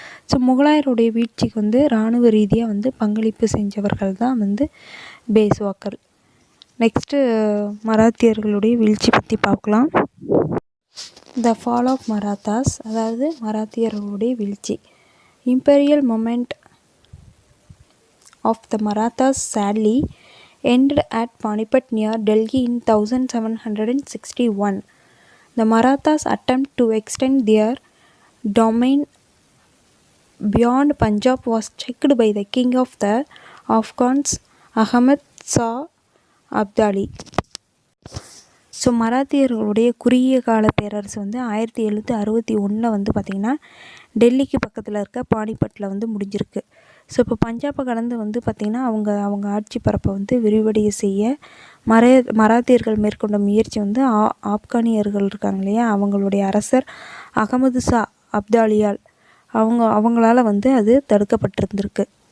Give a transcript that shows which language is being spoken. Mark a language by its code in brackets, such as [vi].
[ta] So முகலாயருடைய வீழ்ச்சிக்கு வந்து இராணுவ ரீதியாக வந்து பங்களிப்பு செஞ்சவர்கள் தான் வந்து பேஷ்வாக்கள். நெக்ஸ்ட்டு மராத்தியர்களுடைய வீழ்ச்சி பற்றி பார்க்கலாம். [en] the fall of Marathas, [ta] அதாவது மராத்தியர்களுடைய வீழ்ச்சி. [en] Imperial moment of the Marathas sadly ended at Panipat near Delhi in 1761. The Marathas' attempt to extend their domain beyond Punjab was checked by the king of the Afghans, Ahmad Shah Abdali. [ta] So மராத்தியர்களுடைய குறுகிய கால பேரரசு வந்து 1761 வந்து பார்த்திங்கன்னா டெல்லிக்கு பக்கத்தில் இருக்க பானிபட்டில் வந்து முடிஞ்சிருக்கு. ஸோ இப்போ பஞ்சாபை கடந்து வந்து பார்த்திங்கன்னா அவங்க ஆட்சி பரப்பை வந்து விரிவடைய செய்ய மராத்தியர்கள் மேற்கொண்ட முயற்சி வந்து ஆப்கானியர்கள் இருக்காங்க இல்லையா, அவங்களுடைய அரசர் அகமது ஷா அப்தாலியால் அவங்களால வந்து அது தடுக்கப்பட்டிருந்திருக்கு.